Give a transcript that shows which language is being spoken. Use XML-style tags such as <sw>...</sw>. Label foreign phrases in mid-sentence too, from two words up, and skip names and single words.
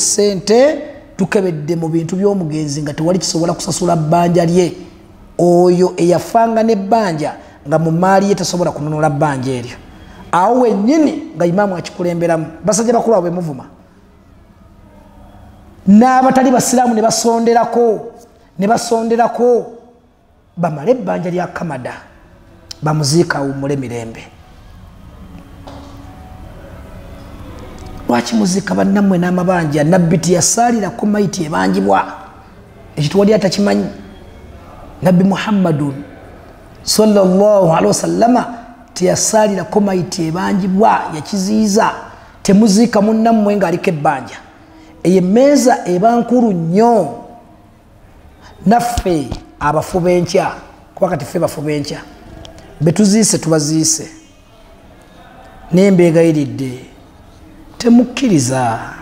<lg>ssente tukebedde mu bintu by'omugenzi nga tewali kisobola kusasula bbanja lye oyo eyafanga n'ebbanja nga mu maali ye tasobola kununula bbanja eryo awo wennyini nga imaamu akikulemberamu basajja bakulu abo bemuvuma n'abatali basiraamu ne basonderako bamale ebbanja lya kamada bamuziika awummule mirembe. Lwaki muziika bannammwe n'amabanja nabbi teyasaalirako mayiti ebangibwa ekyo tewali atakimanyi nabbi Muhammadun</lg> <ar>صلى الله عليه وسلم</ar> <lg>teyasaalirako mayiti ebangibwa yakiziiza temuziika munnammwe ng'aliko ebbanja eyo emmeeza eba nkulu nnyo naffe abafu b'enkya kuba kati ffe bafu b'enkya betuziise tubaziise nembeegayiridde temukkiriza</lg>